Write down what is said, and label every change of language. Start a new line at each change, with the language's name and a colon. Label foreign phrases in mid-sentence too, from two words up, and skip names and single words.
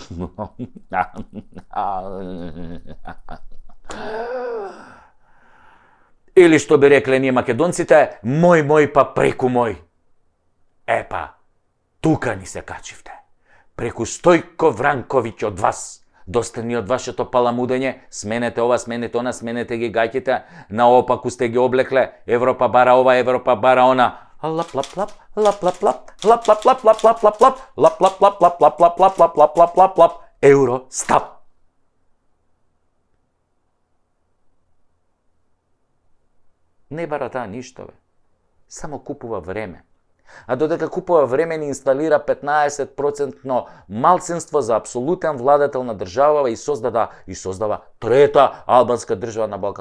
Macedonian: Или што би рекле ние македонците, мој па преку мој. Епа, тука ни се качивте. Преку Стојко Вранковиќ од вас. Доста ни од вашето паламудење, сменете ова, сменете она, сменете ги гаќите, наопаку сте ги облекле, Европа бара ова, Европа бара она. Лап-лап-лап, лап-лап-лап, лап-лап-лап, лап-лап-лап, лап-лап-лап, лап-лап-лап, лап-лап-лап, лап-лап-лап, Евростап. Не бара таа ништо, бе. Само купува време. А додека купува време ни инсталира 15% малцинство за апсолутен владетел на држава и создава трета албанска држава на Балкан.